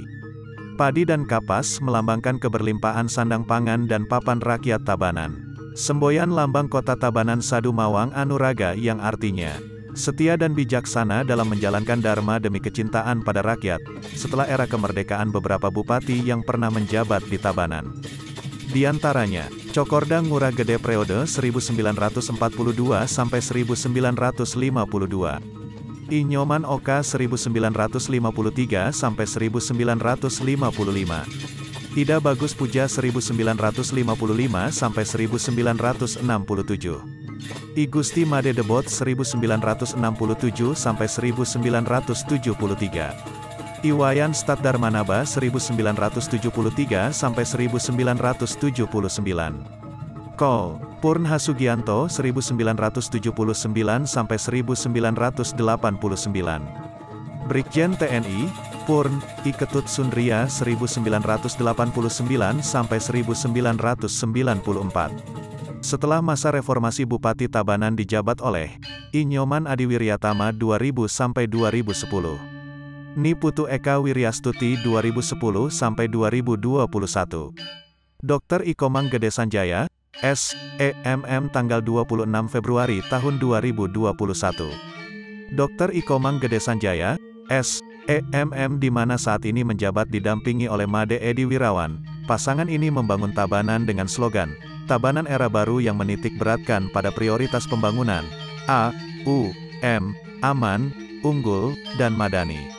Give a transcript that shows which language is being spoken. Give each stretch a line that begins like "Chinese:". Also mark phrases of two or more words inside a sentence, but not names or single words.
Indonesian: Padi dan kapas melambangkan keberlimpahan sandang pangan dan papan rakyat Tabanan. Semboyan lambang Kota Tabanan Sadu Mawang Anuraga yang artinya setia dan bijaksana dalam menjalankan dharma demi kecintaan pada rakyat, setelah era kemerdekaan beberapa bupati yang pernah menjabat di Tabanan. Di antaranya, Cokorda Ngurah Gede periode 1942 sampai 1952. I Nyoman Oka 1953 sampai 1955. Ida Bagus Puja 1955 sampai 1967. I Gusti Made Debot 1967 sampai 1973. I Wayan Stat Darmanaba 1973 sampai 1979. Kol Purn Hasugianto 1979 sampai 1989. Brigjen TNI Purn I Ketut Sundria 1989 sampai 1994. Setelah masa reformasi Bupati Tabanan dijabat oleh I Nyoman Adiwiryatama 2000 sampai 2010. Ni Putu Eka Wiryastuti 2010 sampai 2021. Dr. I Komang Gede Sanjaya, S.E.M.M. tanggal 26 Februari tahun 2021. Dr. I Komang Gede Sanjaya, S.E.M.M. di mana saat ini menjabat didampingi oleh Made Edi Wirawan. Pasangan ini membangun Tabanan dengan slogan, Tabanan Era Baru yang menitik beratkan pada prioritas pembangunan, A, U, M, aman, unggul, dan madani.